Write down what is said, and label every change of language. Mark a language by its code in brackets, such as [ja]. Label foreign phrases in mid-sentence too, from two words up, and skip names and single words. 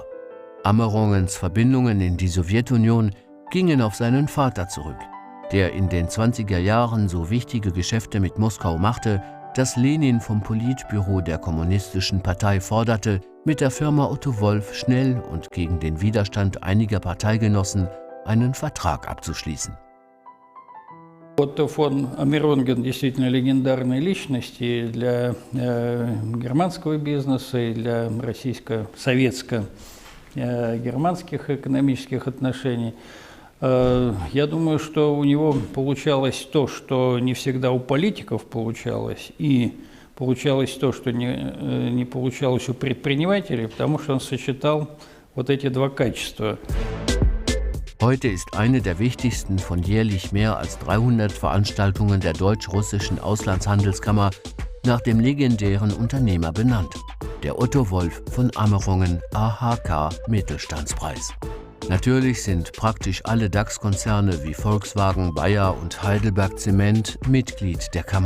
[de] Amerongens Verbindungen in die Sowjetunion gingen auf seinen Vater zurück, der in den 20er Jahren so wichtige Geschäfte mit Moskau machte, dass Lenin vom Politbüro der Kommunistischen Partei forderte, mit der Firma Otto Wolff schnell und gegen den Widerstand einiger Parteigenossen einen Vertrag abzuschließen. [ru] Otto von Amerongen действительно легендарная личность и для германского бизнеса, и для российско-советско-германских экономических отношений. Я думаю, что у него получалось то, что не всегда у политиков получалось, и получалось то, что не получалось у предпринимателей, потому что он сочетал вот эти два качества. [de] Heute ist eine der wichtigsten von jährlich mehr als 300 Veranstaltungen der Deutsch-Russischen Auslandshandelskammer nach dem legendären Unternehmer benannt, der Otto Wolff von Amerongen AHK Mittelstandspreis. Natürlich sind praktisch alle DAX-Konzerne wie Volkswagen, Bayer und Heidelberg Zement Mitglied der Kammer.